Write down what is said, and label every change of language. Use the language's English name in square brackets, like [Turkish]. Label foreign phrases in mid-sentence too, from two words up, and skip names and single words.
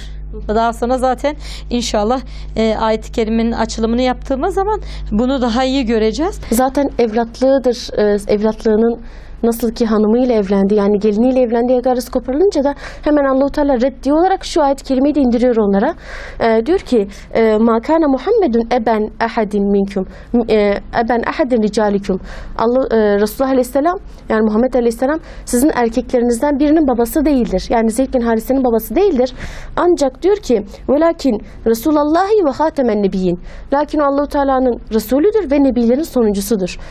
[Turkish] Daha sonra zaten inşallah ayet-i kerimenin açılımını yaptığımız zaman bunu daha iyi göreceğiz. Zaten evlatlığıdır. Evlatlığının nasıl ki hanımıyla evlendi yani geliniyle evlendi yagarası koparılınca da hemen Allah-u Teala reddi olarak şu ayet-i kerimeyi de indiriyor onlara. Diyor ki [Arabic] ما كان محمد أبا أحد منكم أبا أحد رجالكم. [Turkish] Resulullah Aleyhisselam yani Muhammed Aleyhisselam sizin erkeklerinizden birinin babası değildir. Yani Zeyd bin Harise'nin babası değildir. Ancak diyor ki [Arabic] ولكن رسول الله وخاتم النبيين. [Turkish] Lakin Allah-u Teala'nın Resulüdür ve nebilerin sonuncusudur.